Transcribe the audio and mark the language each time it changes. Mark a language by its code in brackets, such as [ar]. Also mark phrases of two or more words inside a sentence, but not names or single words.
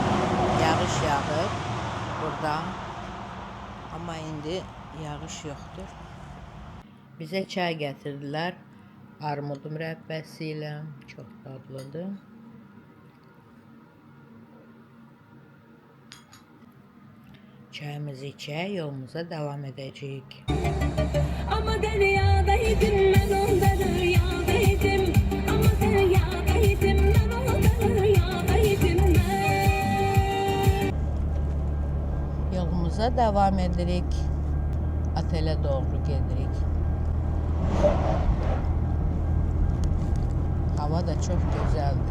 [az] Yağış yağır burada. Amma indi yağış yoxdur. Bizə çay gətirdilər. Armud mürəbbəsi ilə. Çox dadlıdır. Çayımızı içək, yolumuza davam edəcəyik. [tr] Ama deryadaydım ben onda rüyadaydım. Ama deryadaydım ben onda rüyadaydım ben. [az] Yolumuza devam edirik. Otelə doğru gedirik. [tr] Hava da çok güzeldi.